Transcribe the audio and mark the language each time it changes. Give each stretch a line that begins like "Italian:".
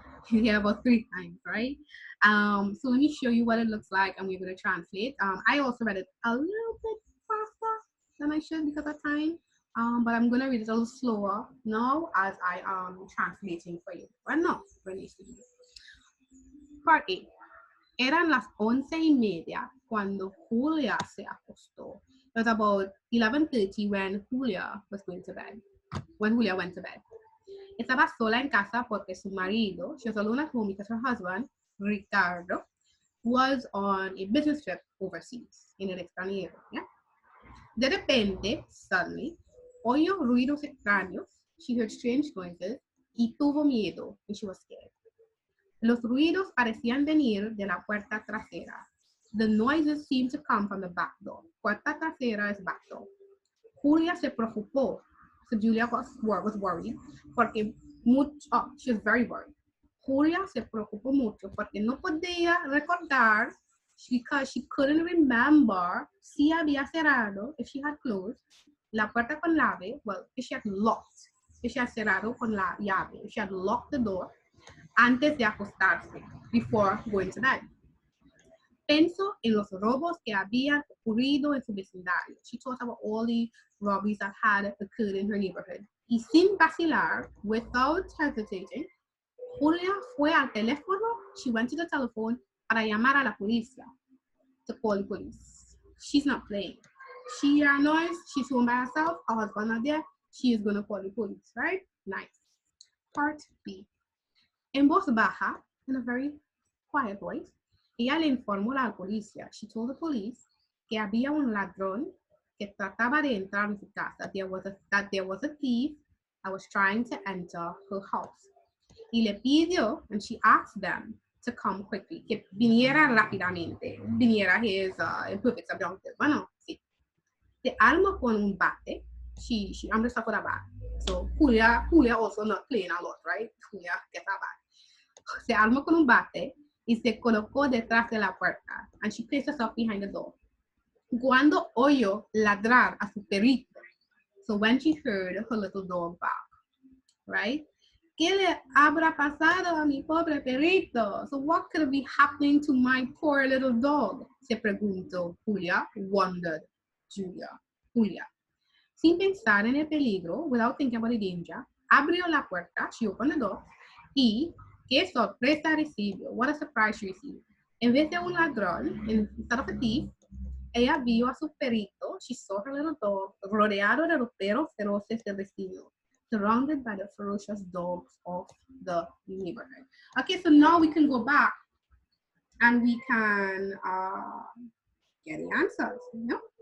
English: You hear about 3 times, right? So let me show you what it looks like, and we're going to translate. I also read it a little bit faster than I should because of time, but I'm going to read it a little slower now as I am translating for you. But no, really. Part A.
Spanish: Eran las 11:30 cuando Julia se acostó.
English: It was about 11:30 when Julia was going to bed. When Julia went to bed.
Spanish: Estaba sola en casa porque su marido,
English: she was alone at home because her husband, Ricardo, was on a business trip overseas,
Spanish: en el extranjero. ¿Ya? De repente,
English: suddenly,
Spanish: oyó ruidos extraños,
English: she heard strange noises,
Spanish: y tuvo miedo,
English: and she was scared.
Spanish: Los ruidos parecían venir de la puerta trasera.
English: The noises seemed to come from the back door. Puerta trasera is back door.
Spanish: Julia se preocupó.
English: So Julia was worried porque she was very worried.
Spanish: Julia se preocupó mucho porque no podía recordar
English: because she couldn't remember
Spanish: si había cerrado,
English: if she had closed,
Spanish: la puerta con llave,
English: well, if she had locked, if she had
Spanish: cerrado con la llave,
English: if she had locked the door
Spanish: antes de acostarse,
English: before going to bed.
Spanish: Pensó en los robos que habían ocurrido en su vecindario.
English: She thought about all the robberies that had occurred in her neighborhood.
Spanish: Y sin vacilar,
English: without hesitating,
Spanish: Julia fue al teléfono.
English: She went to the telephone
Spanish: para llamar a la policía,
English: to call the police. She's not playing. She heard noise. She's home by herself. Her husband not there. She is going to call the police, right? Nice. Part B.
Spanish: En voz baja,
English: in a very quiet voice,
Spanish: ella le informó a la policía.
English: She told the police
Spanish: que había un ladrón que trataba de entrar en su casa.
English: That there was a thief that was trying to enter her house.
Spanish: Y le pidió,
English: and she asked them to come quickly,
Spanish: que viniera rápidamente. Viniera
English: his imperfect subjunctive.
Spanish: Bueno, sí. Se armó con un bate.
English: I'm just talking about. So Julia also not playing a lot, right? Julia gets a bat.
Spanish: Se armó con un bate y se colocó detrás de la puerta.
English: And she placed herself behind the door.
Spanish: Cuando oyó ladrar a su perrito.
English: So when she heard her little dog bark, right?
Spanish: ¿Qué le habrá pasado a mi pobre perrito?
English: So what could be happening to my poor little dog?
Spanish: Se preguntó Julia,
English: wondered Julia.
Spanish: Sin pensar en el peligro,
English: without thinking about the danger,
Spanish: abrió la puerta,
English: she opened the door,
Spanish: y qué sorpresa recibió.
English: What a surprise she received.
Spanish: En vez de un ladrón,
English: instead of a thief,
Spanish: ella vio a su perrito,
English: she saw her little dog,
Spanish: rodeado de los perros feroces del vecino,
English: surrounded by the ferocious dogs of the neighborhood. Okay, so now we can go back and we can get the answers.
Spanish: ¿No?